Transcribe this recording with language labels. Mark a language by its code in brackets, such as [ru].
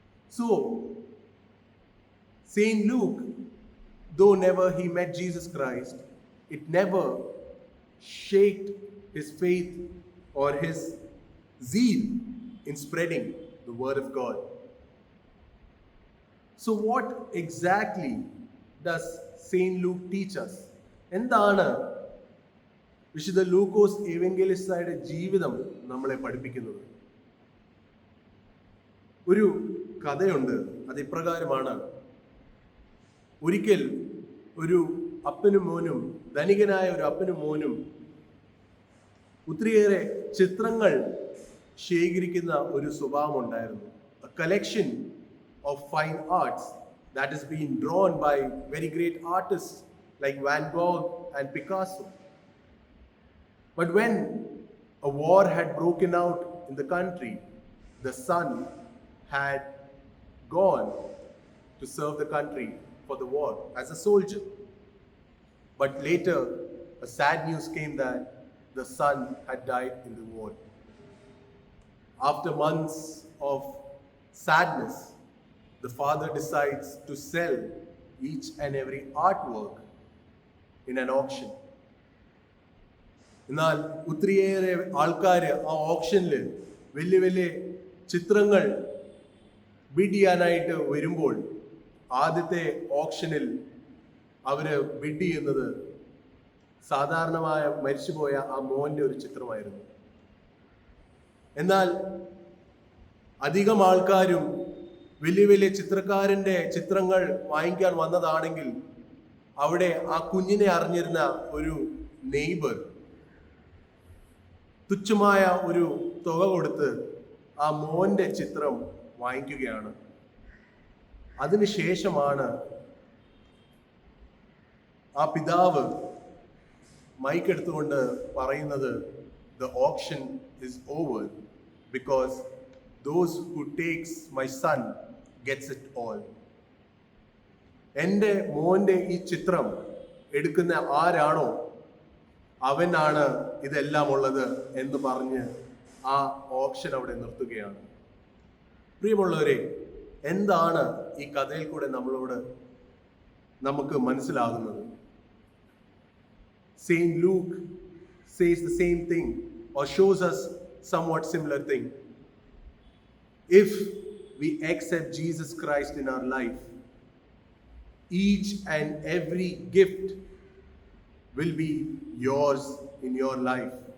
[en] So, Saint Luke, though never he met Jesus Christ, it never shaked his faith or his zeal in spreading the word of God. So what exactly does Saint Luke teach us? [ml] എന്താണ് വിശുദ്ധ ലൂക്കോസ് ഏവങ്കേലിസ്തായുടെ ജീവിതം നമ്മളെ പഠിപ്പിക്കുന്നത്? ഒരു കഥയുണ്ട്. അത് ഇപ്രകാരമാണ്. ഒരിക്കൽ ഒരു അപ്പനും മോനും, ധനികനായ ഒരു അപ്പനും മോനും ഒത്തിരിയേറെ ചിത്രങ്ങൾ ശേഖരിക്കുന്ന ഒരു സ്വഭാവം ഉണ്ടായിരുന്നു. [en] A collection of fine arts that is being drawn by very great artists like Van Gogh and Picasso. But when a war had broken out in the country, the son had gone to serve the country for the war as a soldier. But later, a sad news came that the son had died in the war. After months of sadness, the father decides to sell each and every artwork in an auction. [ml] എന്നാൽ ഒത്തിരിയേറെ ആൾക്കാർ ആ ഓപ്ഷനിൽ വലിയ വലിയ ചിത്രങ്ങൾ bid ചെയ്യാനായിട്ട് വരുമ്പോൾ ആദ്യത്തെ ഓപ്ഷനിൽ അവര് ബിഡ് ചെയ്യുന്നത് സാധാരണമായ മരിച്ചുപോയ ആ മോന്റെ ഒരു ചിത്രമായിരുന്നു. എന്നാൽ അധികം ആൾക്കാരും വലിയ വലിയ ചിത്രക്കാരന്റെ ചിത്രങ്ങൾ വാങ്ങിക്കാൻ വന്നതാണെങ്കിൽ അവിടെ ആ കുഞ്ഞിനെ അറിഞ്ഞിരുന്ന ഒരു നെയ്ബർ തുച്ഛമായ ഒരു തുക കൊടുത്ത് ആ മോന്റെ ചിത്രം വാങ്ങിക്കുകയാണ്. അതിനുശേഷമാണ് ആ പിതാവ് മൈക്കെടുത്തുകൊണ്ട് പറയുന്നത്, [en] the auction is over because those who takes my son gets it all. [ml] എൻ്റെ മോന്റെ ഈ ചിത്രം എടുക്കുന്ന ആരാണോ അവനാണ് ഇതെല്ലാം ഉള്ളത് എന്ന് പറഞ്ഞ് ആ ഓപ്ഷൻ അവിടെ നിർത്തുകയാണ്. പ്രിയമുള്ളവരെ, എന്താണ് ഈ കഥയിൽ കൂടെ നമുക്ക് മനസ്സിലാകുന്നത്? [en] Saint Luke says the same thing or shows us somewhat similar thing. If we accept Jesus Christ in our life, each and every gift will be yours in your life.